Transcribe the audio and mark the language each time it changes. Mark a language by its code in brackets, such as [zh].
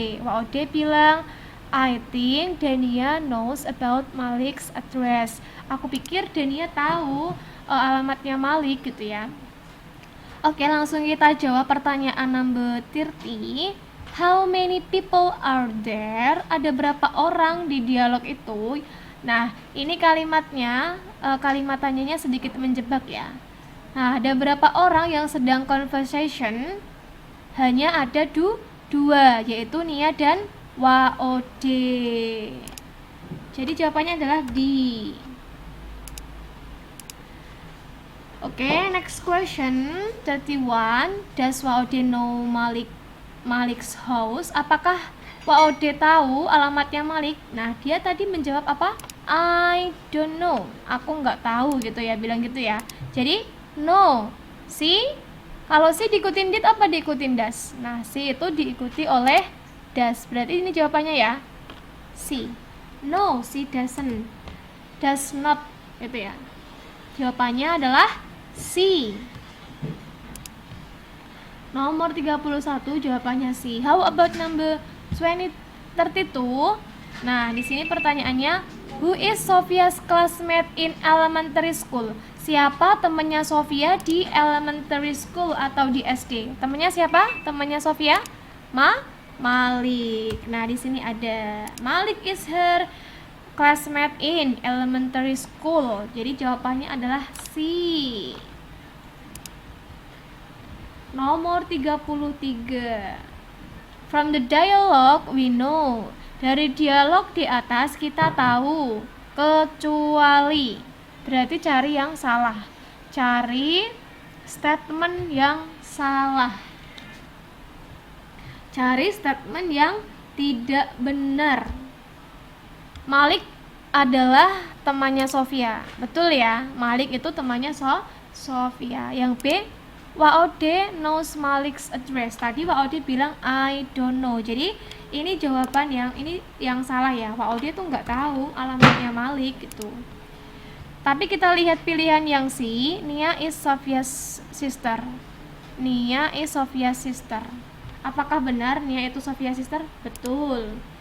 [id] Waude bilang, [en] I think Dania knows about Malik's address. [id] Aku pikir Dania tahu alamatnya Malik gitu ya. Oke, langsung kita jawab pertanyaan [en] number 30. How many people are there? [id] Ada berapa orang di dialog itu? Nah, ini kalimatnya, kalimat tanyanya sedikit menjebak ya. Nah, ada berapa orang yang sedang conversation? Hanya ada dua, yaitu Nia dan Waude. Jadi jawabannya adalah D. [en] Oke, next question 31. Does Waude know Malik's house? [id] Apakah Waude tahu alamatnya Malik? Nah, dia tadi menjawab apa? [en] I don't know. [id] Aku nggak tahu gitu ya, bilang gitu ya. Jadi, no. Si, kalau si diikutin did apa diikutin does? Nah, si itu diikuti oleh does. Berarti ini jawabannya ya. [en] Si. No, si doesn't. Does not [id] gitu ya. Jawabannya adalah C. Nomor 31 jawabannya C. [en] How about number 32? [id] Nah, di sini pertanyaannya, [en] who is Sophia's classmate in elementary school? [id] Siapa temannya Sophia di [en] elementary school [id] atau di SD? Temannya siapa? Temannya Sophia? Malik. Nah, di sini ada [en] Malik is her classmate in elementary school. [id] Jadi jawabannya adalah C. Nomor 33. [en] From the dialogue we know. [id] Dari dialog di atas kita tahu kecuali. Berarti cari yang salah. Cari statement yang salah. Cari statement yang tidak benar. Malik adalah temannya Sofia. Betul ya? Malik itu temannya Sofia. Yang B, [en] Waude knows Malik's address. [id] Tadi Waude bilang [en] I don't know. [id] Jadi ini jawaban yang salah ya. Waude tuh nggak tahu alamatnya Malik gitu. Tapi kita lihat pilihan yang C, [en] Nia is Sophia's sister. Nia is Sophia's sister. [id] Apakah benar Nia itu [en] Sophia's sister? [id] Betul.